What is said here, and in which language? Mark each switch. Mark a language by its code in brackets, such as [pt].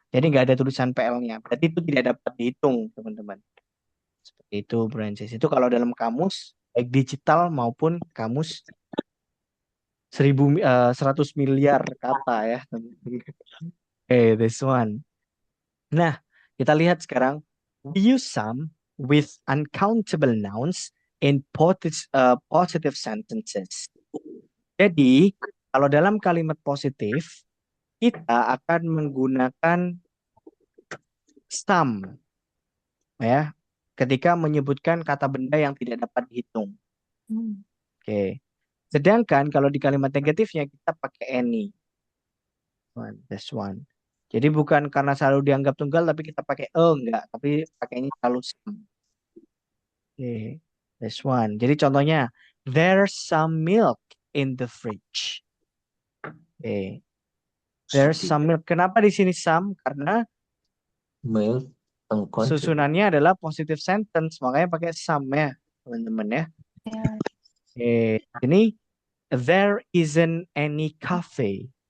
[id] Jadi nggak ada tulisan PL-nya. Berarti itu tidak dapat dihitung, teman-teman. Seperti itu, Francis. Itu kalau dalam kamus, baik digital maupun kamus 100 miliar kata ya, teman-teman. [en] Okay, this one. [id] Nah, kita lihat sekarang. [en] We use some with uncountable nouns in positive sentences. [id] Jadi, kalau dalam kalimat positif, kita akan menggunakan some ya, ketika menyebutkan kata benda yang tidak dapat dihitung. Oke. Sedangkan kalau di kalimat negatifnya kita pakai any. [en] This one. [id] Jadi bukan karena selalu dianggap tunggal tapi kita pakai enggak, tapi pakainya selalu some. Oke. [en] This one. [id] Jadi contohnya, [en] there's some milk in the fridge. [id] Oke. [en] There's some milk. [id] Kenapa di sini some? Karena [en] Milk uncountable. [id] susunannya adalah positive sentence, makanya pakai some ya, teman-teman ya. Oke. [en] Ini there isn't any coffee.